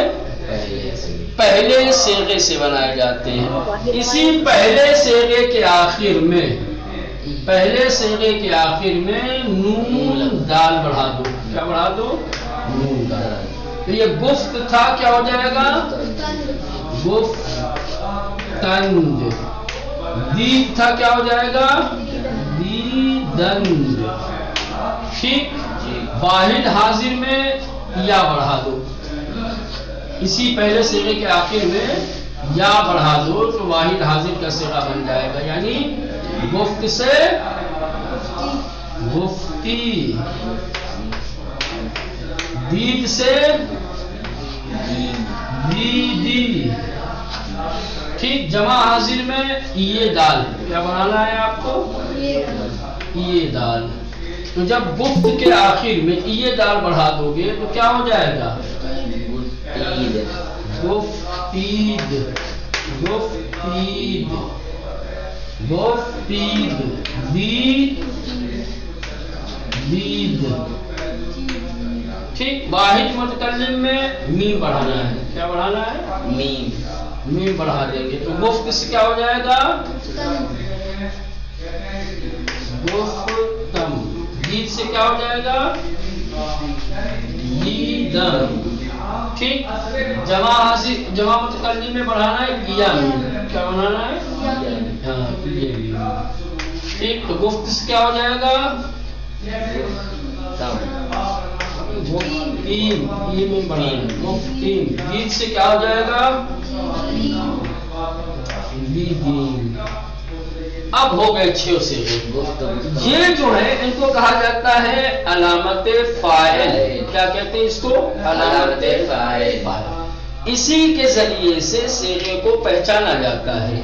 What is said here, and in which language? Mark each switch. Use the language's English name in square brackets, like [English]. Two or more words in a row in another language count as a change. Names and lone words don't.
[Urdu] پہلے صیغے سے بنائے جاتے ہیں. اسی پہلے صیغے کے آخر میں، پہلے صیغے کے آخر میں نون دال بڑھا دو. کیا بڑھا دو؟ نون دال. تو یہ گفت تھا، کیا ہو جائے گا؟ گفتند. دید تھا، کیا ہو جائے گا؟ دیدند. ٹھیک. واحد حاضر میں یا بڑھا دو. اسی پہلے صیغے کے آخر میں یا بڑھا دو تو واحد حاضر کا صیغہ بن جائے گا. یعنی گفت سے گفتی، دید سے دیدی. ٹھیک. جمع حاضر میں یہ دال. کیا بنانا ہے آپ کو؟ یہ دال. تو جب گفت کے آخر میں یہ دال بڑھا دو گے تو کیا ہو جائے گا؟ گفتید. گفتید. گفتید. دید. دید. ٹھیک. واحد متکلم میں میم بڑھانا ہے. کیا بڑھانا ہے؟ میم. میم بڑھا دیں گے تو گفت سے کیا ہو جائے گا؟ گفتم. دید سے کیا ہو جائے گا؟ دیدم. ٹھیک. جمع حاضر، جمع متکلم میں بڑھانا ہے یا میم. کیا بنانا ہے؟ ہاں یہ میم. ٹھیک. تو گفت سے کیا ہو جائے گا؟ گفتین. یہ میم بڑھانا ہے. گفتین. دید سے کیا ہو جائے گا؟ دیدین. اب ہو گئے 6 صیغے. یہ جو ہے ان کو کہا جاتا ہے علامت فاعل. کیا کہتے ہیں اس کو؟ علامت فاعل. اسی کے ذریعے سے صیغے کو پہچانا جاتا ہے.